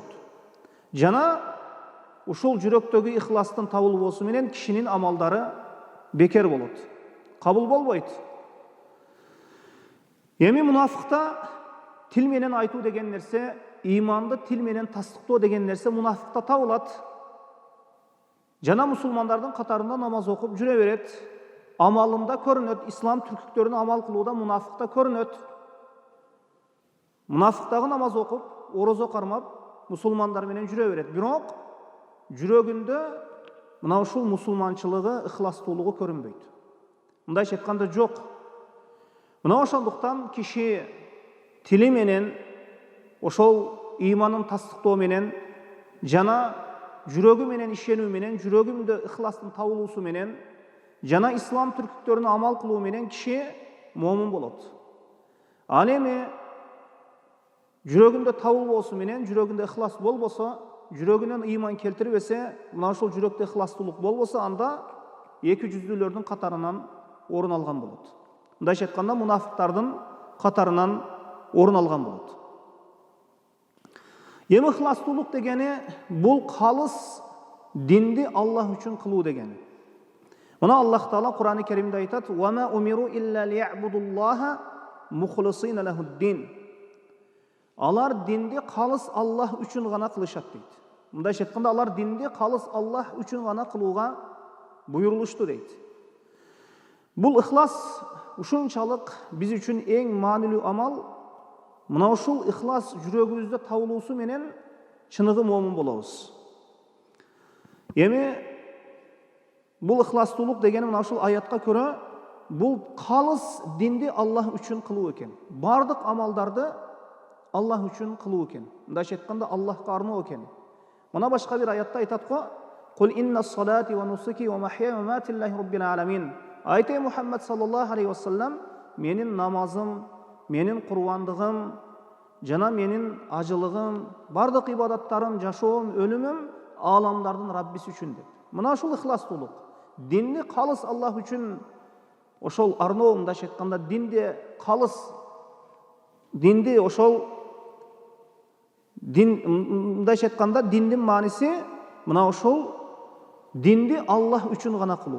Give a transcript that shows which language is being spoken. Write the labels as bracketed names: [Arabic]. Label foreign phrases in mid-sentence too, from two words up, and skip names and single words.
[Kyrgyz] Жана ушул жүрөктөгү ыхластын табылуусу менен кишинин амалдары бекер болот. Кабыл болбойт. Эми мунафыкта тил менен айтуу деген нерсе, иманды тил менен тастыктоо деген нерсе мунафыкта табылат. Жана мусулмандардын катарында намаз окуп жүрө берет. Амалында көрүнөт, Ислам түркүктөрүнө амал кылууда мунафыкта көрүнөт. Мунафыктагы намаз окуп, орозо кармап, мусулмандар менен жүрө берет. Бирок жүрөгүндө мына ушул мусулманчылыгы, ыхластуулугу көрүнбөйт. Мындайча айтканда жок. Мына ошондуктан киши тили менен ошол иманын тастыктоо менен жана жүрөгү менен ишенүү менен, жүрөгүндө ыхластын табылуусу менен жана Ислам түркүктөрүнө амал кылуу менен киши момун болот. Al эми жүрөгүндө табылбосу менен, жүрөгүндө ыхлас болбосо, жүрөгүнөн ыйман келтирбесе, мына ошол жүрөктө ыхластуулук болбосо, анда эки жүздүүлөрдүн катарынан орун алган болот. Мындайча айтканда, мунафыктардын катарынан орун алган болот. Эми ыхластуулук дегени бул калыс динди Аллах үчүн кылуу дегени. Мына Аллах Таала Кур'ан-ы Керимде айтат: [Arabic] "وما أمروا إلا ليعبدوا الله مخلصين له الدين." [Kyrgyz] Алар динди калыс Аллах үчүн гана кылышат дейт. Мындайча айтканда, алар динди калыс Аллах үчүн гана кылууга буйрулушту дейт. Бул ихлас ушунчалык биз үчүн эң маанилүү амал. Мына ушул ихлас жүрөгүбүздө табылуусу менен чыныгы момун болобуз. Эми бул ихластуулук дегени мына ушул аятка көрө, бул калыс динди Аллах үчүн кылуу экен. Бардык амалдарды Аллах үчүн кылуу экен. Мындайча айтканда, Аллахка арноо экен. Мына башка бир аятта айтат го: [Arabic] "قل إن صلاتي ونسكي ومحياي ومماتي لله رب العالمين." [Kyrgyz] Айты Мухаммад [Arabic] صلى الله عليه وسلم, [Kyrgyz] менин намазым, менин курбандыгым, жана менин ажылыгым, бардык ибадаттарым, жашоом, өлүмүм аламдардын Раббиси үчүн деп. Мына ушул ихластуулук. Динди калыс Аллах үчүн ошол арноо, мындайча айтканда, динди калыс, динди ошол дин, мындайча айтканда, диндин мааниси мына ошол динди Аллах үчүн гана кылуу.